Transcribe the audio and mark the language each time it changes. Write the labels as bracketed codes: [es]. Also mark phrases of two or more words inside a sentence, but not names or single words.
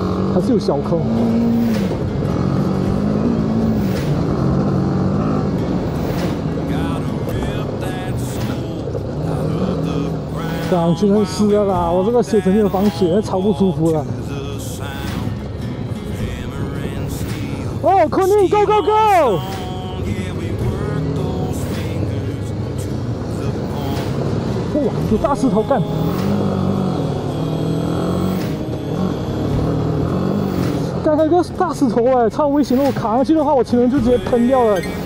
[zh] 還是有小坑。感全身湿了啦！我这個鞋子沒有防雪，超不舒服了。 [en] 哦 ，Connie go go go！ [zh] 哇，有大石頭幹！剛才有個大石頭哎，超危險！如果卡上去的話，我前輪就直接噴掉了。